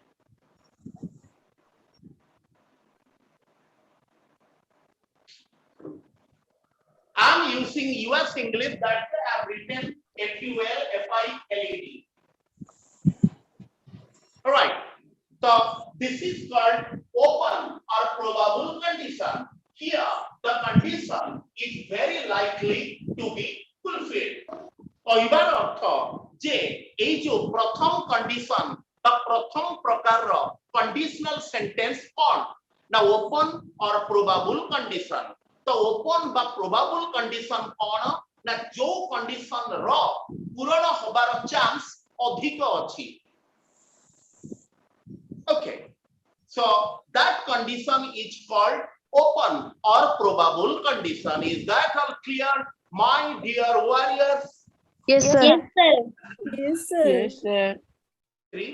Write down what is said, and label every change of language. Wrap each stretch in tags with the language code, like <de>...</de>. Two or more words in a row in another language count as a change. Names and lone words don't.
<en>I'm using US English, that I have written FULFILED. All right. So this is called open or probable condition. Here, the condition is very likely to be fulfilled.</en> <or>କହିବାର ଅର୍ଥ ଯେ ଏଇ ଯୋଉ ପ୍ରଥମ କଣ୍ଡିସନ ବା ପ୍ରଥମ ପ୍ରକାରର</or> <en>conditional sentence</en> <or>କଣ ନା</or> <en>open or probable condition.</en> <or>ତ ଓପନ ବା</or> <en>probable condition</en> <or>କଣ ନା ଯୋଉ କଣ୍ଡିସନ ର ପୂରଣ ହବାର ଚାନ୍ସ ଅଧିକ ଅଛି।</or> <en>Okay, so that condition is called open or probable condition. Is that all clear, my dear warriors? Yes, sir. Yes, sir. Yes, sir. 3.</en>